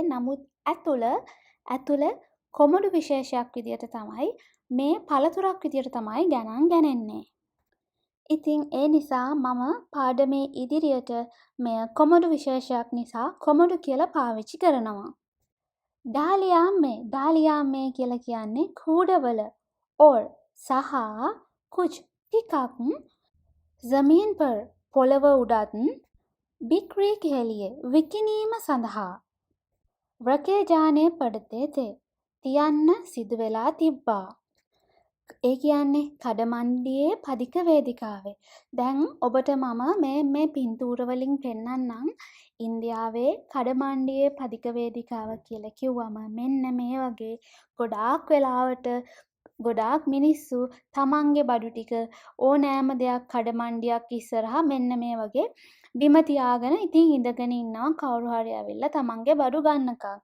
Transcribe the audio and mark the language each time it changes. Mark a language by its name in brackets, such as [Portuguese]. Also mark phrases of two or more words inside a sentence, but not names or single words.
[Sinhala] නමුත් ඇතුළ කොමඩු විශේෂයක් විදියට තමයි මේ පළතුරක් විදියට තමයි ගණන් ගන්නේ. ඉතින් ඒ නිසා මම පාඩමේ ඉදිරියට මෙය කොමඩු විශේෂයක් නිසා කොමඩු කියලා පාවිච්චි කරනවා. ඩාලියාම්මේ කියලා කියන්නේ කූඩවල और සහ कुछ ටිකක් [Hindi] ज़मीन पर [Sinhala] පොළව උඩත් [Hindi] बिक्री के लिए [Sinhala] විකිණීම සඳහා [Hindi] रखे जाने पड़ते थे [Sinhala] තියන්න සිදු වෙලා තිබ්බා. ඒ කියන්නේ කඩමණ්ඩියේ පදික වේදිකාවේ. දැන් ඔබට මම මේ පින්තූර වලින් පෙන්නන්නම්. ඉන්දියාවේ කඩමණ්ඩියේ පදික වේදිකාව කියලා කිව්වම මෙන්න මේ වගේ ගොඩාක් වෙලාවට ගොඩාක් මිනිස්සු තමන්ගේ බඩු ටික ඕනෑම දෙයක් කඩමණ්ඩියක් ඉස්සරහා මෙන්න මේ වගේ බිම තියාගෙන ඉතින් ඉඳගෙන ඉන්නවා කවුරු හරි ඇවිල්ලා තමන්ගේ බඩු ගන්නකම්.